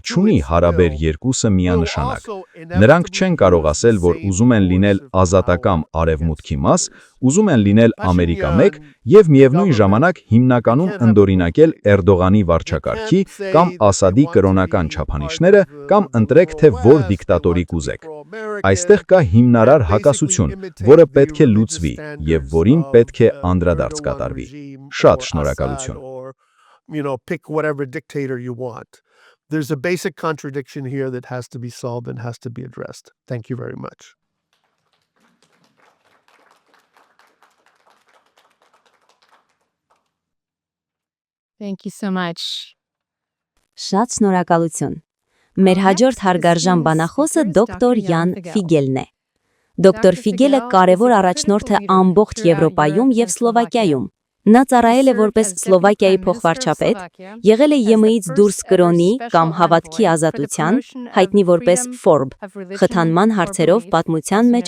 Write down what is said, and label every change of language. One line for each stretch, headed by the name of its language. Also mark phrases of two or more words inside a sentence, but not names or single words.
Armenian: չունի հարաբեր երկուսը միանշանակ։ Նրանք չեն կարող ասել, որ ուզում են լինել ազատակամ արևմուտքի մաս, ուզում են լինել Ամերիկա 1 եւ միևնույն ժամանակ հիմնականում ընդօրինակել Էրդողանի վարչակարգի կամ Ասադի կրոնական չափանիշները կամ ընտրեք թե որ դիկտատորի կուզեք։ Այստեղ կա հիմնարար հակասություն, որը պետք է լուծվի եւ որին պետք է անդրադարձ կատարվի։ Շատ շնորհակալություն։
English: Pick whatever dictator you want. There's a basic contradiction here that has to be solved and has to be addressed. Thank you very much. Thank you so much.
Armenian: Շատ շնորհակալություն։ Մեր հաջորդ հարգարժան բանախոսը դոկտոր Յան Ֆիգելն է։ Դոկտոր Ֆիգելը կարևոր առաջնորդ է ամբողջ Եվրոպայում եւ Սլովակիայում։ Նա ծառայել է որպես Սլովակիայի փոխվարչապետ, եղել է ԵՄ-ից դուրս կրոնի կամ հավատքի ազատության, հայտնի որպես FORB, խթանման հարցերով պատմության մեջ